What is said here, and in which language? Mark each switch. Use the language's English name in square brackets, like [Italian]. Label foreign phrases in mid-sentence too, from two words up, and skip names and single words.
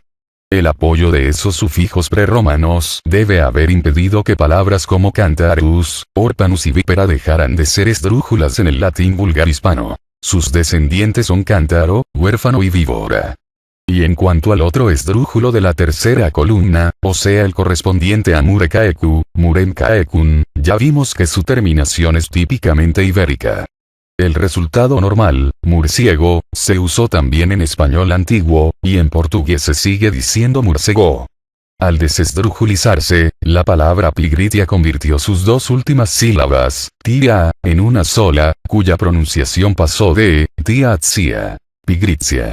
[Spanish] El apoyo de esos sufijos prerromanos debe haber impedido que palabras como [Latin] cantarus, orpanus [Spanish] y vípera dejaran de ser esdrújulas en el latín vulgar hispano. Sus descendientes son cántaro, huérfano y víbora. Y en cuanto al otro esdrújulo de la tercera columna, o sea el correspondiente a [Latin] mure caecu, murem caecun, [Spanish] ya vimos que su terminación es típicamente ibérica. El resultado normal, murciego, se usó también en español antiguo, y en portugués se sigue diciendo murcego. Al desesdrujulizarse, la palabra pigritia convirtió sus 2 últimas sílabas, tia, en una sola, cuya pronunciación pasó de, tia a tsia, pigritia.